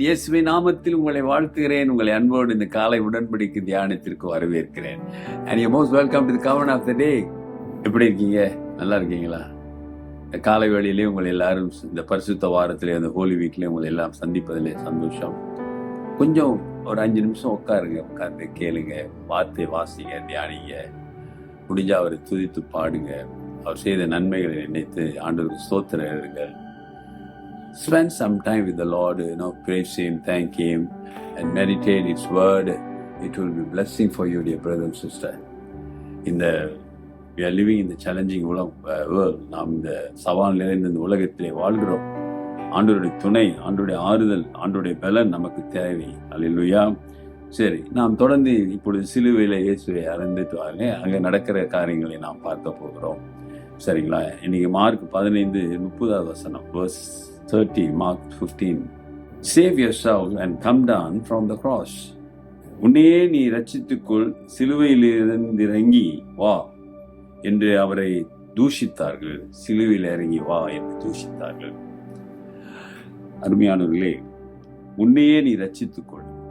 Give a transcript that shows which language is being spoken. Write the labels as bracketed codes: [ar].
[ta] இயேசுவின் நாமத்தில் உங்களை வாழ்த்துகிறேன். உங்களை அன்போடு இந்த காலை உடன்படிக்கை தியானத்திற்கு வரவேற்கிறேன். [en] And you're most welcome to the covenant of the day. [ta] எப்படி இருக்கீங்க? நல்லா இருக்கீங்களா? இந்த காலை வேளையிலே உங்களை எல்லாரும் இந்த பரிசுத்த வாரத்திலே அந்த ஹோலி வீக்ல உங்களை எல்லாம் சந்திப்பதிலே சந்தோஷம். கொஞ்சம் ஒரு 5 நிமிஷம் உட்கார்ந்து கேளுங்க, வார்த்தை வாசிங்க, தியானிங்க, முடிஞ்சா அவரை துதித்து பாடுங்க, அவர் செய்த நன்மைகளை நினைத்து ஆண்டவருக்கு ஸ்தோத்திரம் எழுதுங்கள். [en] Spend some time with the Lord, praise Him, thank Him, and meditate His word. It will be blessing for you, dear brother and sister. We are living in the challenging world. [ta] நாம் இந்த சவால் நிறைந்த இந்த உலகத்திலே வாழ்கிறோம். ஆண்டவருடைய துணை, ஆண்டவருடைய ஆறுதல், ஆண்டவருடைய பலன் நமக்கு தேவை. அல்லேலூயா. சரி, நாம் தொடர்ந்து இப்பொழுது சிலுவையில இயேசுவை அறிந்துட்டு வாங்க. அங்கே நடக்கிற காரியங்களை நாம் பார்க்க போகிறோம். சரிங்களா? இன்னைக்கு மார்க் 15:30 வசனம், [en] verse 30, Mark 15. Save yourself and come down from the cross. [ta] உன்னையே நீ ரட்சித்துக்கொள், சிலுவையிலிருந்து இறங்கி வா என்று அவரை தூஷித்தார்கள். சிலுவையில் இறங்கி வா என்று தூஷித்தார்கள். அருமையானவர்களே, உன்னையே நீ ரட்சித்துக்கொள்.